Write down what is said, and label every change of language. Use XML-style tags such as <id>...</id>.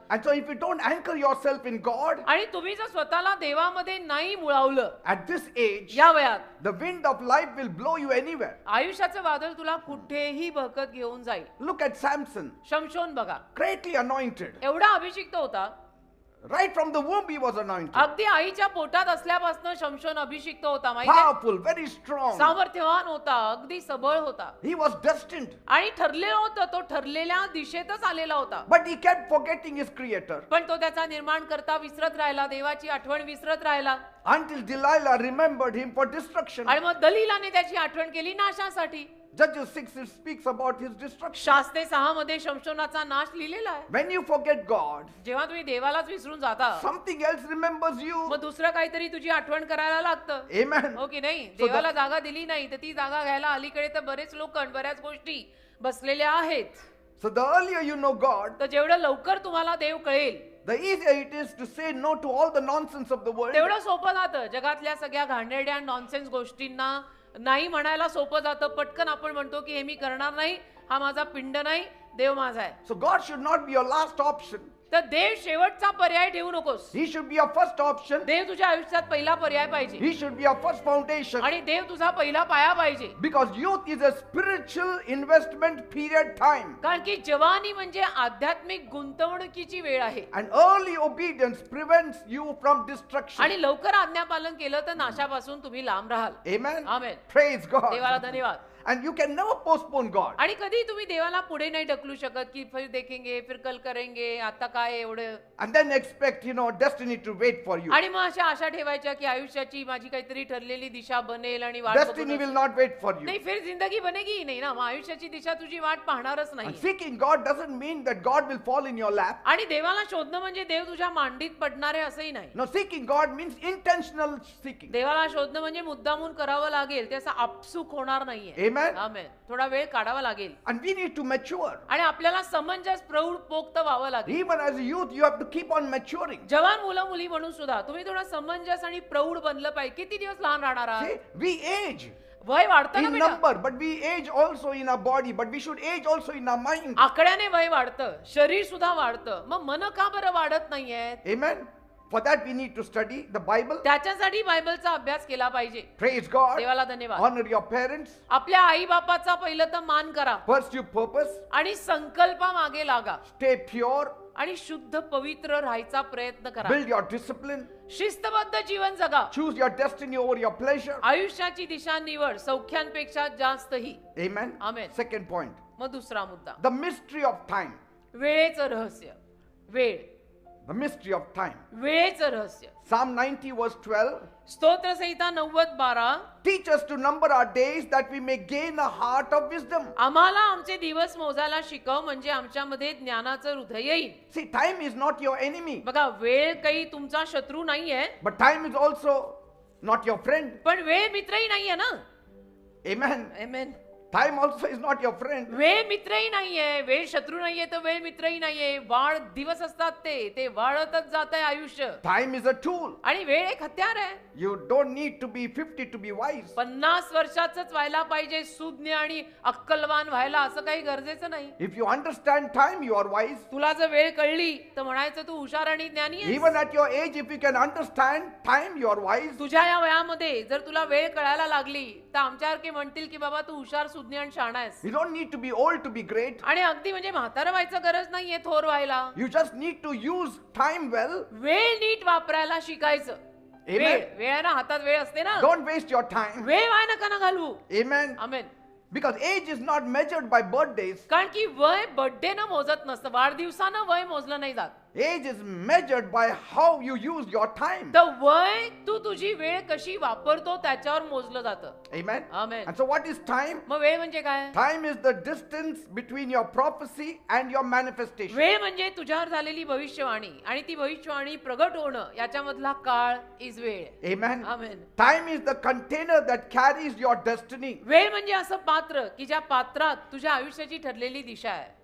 <en>And so if you don't anchor yourself in God</en> <mr>आणि तुम्ही जर स्वतःला देवामध्ये नाही मुळावलं</mr> <en>at this age,</en> <mr>या वयात,</mr> <en>the wind of life will blow you anywhere.</en> <mr>आयुष्याचं वादळ तुला कुठेही बहकत घेऊन जाईल.</mr> <en>Look at Samson,</en> <mr>शमशोन बघा,</mr> <en>greatly anointed.</en> <mr>एवढा अभिषिक्त होता.</mr> <en>Right from the womb he was anointed.</en> <mr>अगदी आईच्या पोटात असल्यापासून शमशोन अभिषिक्त होता. माहिती</mr> <en>Powerful, very strong.</en> <mr>सामर्थ्यवान होता, अगदी सबळ होता</mr> <en>He was destined.</en> <mr>आणि ठरलेलं होतं. तो ठरलेल्या दिशेतच आलेला होता.</mr> <en>But he kept forgetting his creator.</en> <mr>पण तो त्याचा निर्माण करता विसरत राहिला, देवाची आठवण विसरत राहिला.</mr> <en>Until Delilah remembered him for destruction.</en> <mr>आणि मग दलीलाने त्याची आठवण केली नाशासाठी.</mr> <en>Judges 6 it speaks about his destruction.</en> <mr>शास्त्रे 6 मध्ये शमशोनाचा नाश लिहिलेला आहे.</mr> <en>When you forget God,</en> <mr>जेव्हा तुम्ही देवालाच विसरून जाता,</mr> <en>something else remembers you.</en> <mr>मग दुसरं काहीतरी तुझी आठवण करायला लागतं.</mr> <en>Amen.</en> <mr>हो की नाही?</mr> <en>So</en> <mr>देवाला जागा दिली नाही तर ती जागा घ्यायला अलीकडे तर बरेच लोक बऱ्याच गोष्टी बसलेल्या आहेत.</mr> <en>So the earlier you know God,</en> <mr>तर जेवढं लवकर तुम्हाला देव कळेल</mr> <en>the easier it is to say no to all the nonsense of the world.</en> <mr>तेवढं सोपं जातं. जगातल्या सगळ्या घाणेरड्या नॉनसेन्स गोष्टींना नाही म्हणायला सोपं जातं. पटकन आपण म्हणतो की हे मी करणार नाही, हा माझा पिंड नाही, देव माझा आहे.</mr> <en>So God should not be your last option.</en> <mr>तर देव शेवटचा पर्याय ठेवू नकोस.</mr> <en>He should be your first option.</en> <mr>देव तुझ्या आयुष्यात पहिला पर्याय पाहिजे</mr> <en>He should be your first foundation.</en> <mr>आणि देव तुझा पहिला पाया पाहिजे.</mr> <en>Because youth is a spiritual investment period time.</en> <mr>कारण की जवानी म्हणजे आध्यात्मिक गुंतवणुकीची वेळ आहे.</mr> <en>And early obedience prevents you from destruction.</en> <mr>आणि लवकर आज्ञापालन केलं तर नाशापासून तुम्ही लांब राहाल.</mr> <en>Amen. Amen. Praise God.</en> <mr>देवाला धन्यवाद.</mr> <en>And you can never postpone God.</en> <mr>आणि कधी तुम्ही देवाला पुढे नाही ढकलू शकत की</mr> <hi>फिर देखेंगे, फिर कल करेंगे,</hi> <mr>आता काय एवढं,</mr> <en>And then expect, destiny to wait for you.</en> <mr>आणि मग अशा आशा ठेवायच्या की आयुष्याची माझी काहीतरी ठरलेली दिशा बनेल आणि वाट</mr> <en>Destiny</en> <mr>बघूनच-</mr> <en>will not wait for you.</en> <mr>नाही,</mr> <hi>फिर जिंदगी बनेगी ही</hi> <mr>नाही ना. मग आयुष्याची दिशा तुझी वाट पाहणारच नाही.</mr> <en>And seeking God doesn't mean that God will fall in your lap.</en> <mr>आणि देवाला शोधणं म्हणजे देव तुझ्या मांडीत पडणार आहे असंही नाही.</mr> <en>No, seeking God means intentional seeking.</en> <mr>देवाला शोधणं म्हणजे मुद्दामून करावं लागेल, ते असं आपसूक होणार नाहीये.</mr> <en>Amen.</en> <mr>आमेन. थोडा वेळ काढावा लागेल</mr> <en>And we need to mature.</en> <mr>आणि आपल्याला समंजस प्रौढ पोक्त व्हावं लागेल.</mr> <en>Even as a youth, you have to keep on maturing.</en> <mr>जवान मुलं मुली म्हणून सुद्धा तुम्ही थोडं समंजस आणि प्रौढ बनलं पाहिजे. किती दिवस लहान राहणार आहात?</mr> <en>See, we age</en> <mr>वय वाढतं ना</mr> <en>in</en> <mr>बेटा.</mr> <en>number, but we age also in our body, but we should age also in our mind.</en> <mr>आकड्याने वय वाढतं, शरीर सुद्धा वाढतं. मग मन का बरं वाढत नाहीये?</mr> <en>Amen. For that we need to study the Bible.</en> <mr>त्याच्यासाठी बायबलचा अभ्यास केला पाहिजे.</mr> <en>Praise God.</en> <mr>देवाला धन्यवाद.</mr> <en>Honor your parents.</en> <mr>आपल्या आई बापाचा पहिलं तर मान करा</mr> <en>Pursue purpose.</en> <mr>आणि संकल्पा मागे लागा</mr> <en>Stay pure.</en> <mr>आणि शुद्ध पवित्र राहायचा प्रयत्न करा.</mr> <en>Build your discipline.</en> <mr>शिस्तबद्ध जीवन जगा.</mr> <en>Choose your destiny over your pleasure.</en> <mr>आयुष्याची दिशा निवड सौख्यांपेक्षा जास्तही.</mr> <en>Amen. Amen. Second point.</en> <mr>मग दुसरा मुद्दा,</mr> <en>The mystery of time.</en> <mr>वेळेचं रहस्य. वेळ,</mr> <en>The mystery of time.</en> <mr>वेळेचं रहस्य.</mr> <en>Psalm 90 verse 12.</en> <mr>स्तोत्रसंहिता 90:12.</mr> <en>Teach us to number our days that we may gain a heart of wisdom.</en> <mr>आम्हाला आमचे दिवस मोजायला शिकव म्हणजे आमच्यामध्ये ज्ञानाचं हृदय येईल.</mr> <en>See, time is not your enemy,</en> <mr>बघा, वेळ काही तुमचा शत्रू नाहीये,</mr> <en>but time is also not your friend.</en> <mr>पण वेळ मित्रही नाहीये ना.</mr> <en>Amen. Amen. Time also is not your friend.</en> <mr>वेळ मित्रही नाहीये, वेळ शत्रू नाहीये तर वेळ मित्रही नाहीये. वाढ दिवस असतात ते वाढतच जात आहे आयुष्य.</mr> <en>Time is a tool.</en> <mr>आणि वेळ एक हत्यार आहे.</mr> <en>You don't need to be 50 to be wise.</en> <mr>50 वर्षाचंच व्हायला पाहिजे सुज्ञ आणि अक्कलवान व्हायला, असं काही गरजेचं नाही.</mr> <en>If you understand time, you are wise.</en> <mr>तुला जर वेळ कळली तर म्हणायचं तू हुशार आणि ज्ञानी आहेस.</mr> <en>Even at your age, if you can understand time, you are wise.</en> <mr>तुझ्या या वयामध्ये जर तुला वेळ कळायला लागली तर आमच्यासारखे म्हणतील की बाबा तू हुशार सुज्ञ आणि शहाणा आहेस.</mr> <en>You don't need to be old to be great.</en> <mr>आणि अगदी म्हणजे म्हातारं व्हायचं गरज नाहीये थोर व्हायला.</mr> <en>You just need to use time well.</en> <mr>वेळ नीट वापरायला शिकायचं. वेळ, वेळ आहे ना, हातात वेळ असते ना.</mr> <en>Don't waste your time.</en> <mr>वेळ वाया नका ना घालवू.</mr> <en>Amen.</en> <mr>Amen.</mr> <en>Because age is not measured by birthdays.</en> <mr>कारण की वय बर्थडे न मोजत नसतं, वाढदिवसानं वय मोजलं नाही जात.</mr> <en>Age is measured by how you use your time.</en> <mr>तर वय तू तुझी वेळ कशी वापरतो त्याच्यावर मोजलं जातं.</mr> <en>Amen. Amen. And so what is time?</en> <mr>मग वेळ म्हणजे काय?</mr> <en>Time is the distance between your prophecy and your manifestation.</en> <mr>वेळ म्हणजे तुझ्यावर झालेली भविष्यवाणी आणि ती भविष्यवाणी प्रगट होणं याच्यामधला काळ इज वेळ.</mr> <en>Amen. Amen. Time is the container that carries your destiny.</en> <mr>वेळ म्हणजे असं पात्र की ज्या पात्रात तुझ्या आयुष्याची ठरलेली दिशा आहे.</mr>